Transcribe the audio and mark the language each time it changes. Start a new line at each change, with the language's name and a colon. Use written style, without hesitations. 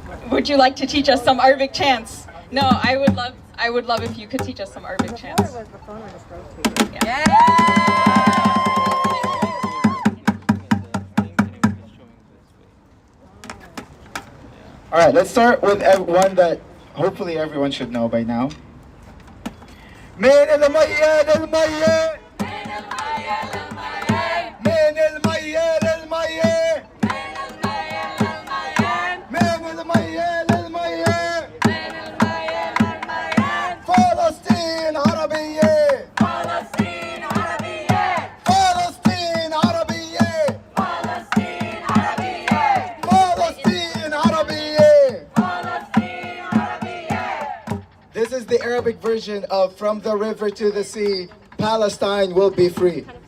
English: Would you like to teach us some Arabic chants? No, I would love if you could teach us some Arabic chants. Yeah. All right, let's start with one that hopefully everyone should know by now.
Arabic: من المية للمية من المية للمية من المية للمية من المية للمية من المية للمية فلسطين عربية فلسطين عربية فلسطين عربية فلسطين عربية فلسطين عربية فلسطين عربية.
English: This is the Arabic version of From the River to the Sea, Palestine will be free.